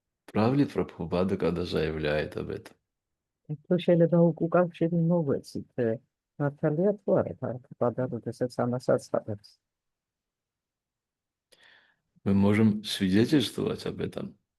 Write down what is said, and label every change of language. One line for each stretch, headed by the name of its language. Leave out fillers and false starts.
Russian: Прав ли Прабхупада, когда заявляет об этом?
Georgian: თუ შეიძლება უკავშირი მოვეცით, მართალია თუ არა Prabhupada, როდესაც ამას აცხადებს?
Russian: Мы можем свидетельствовать об этом.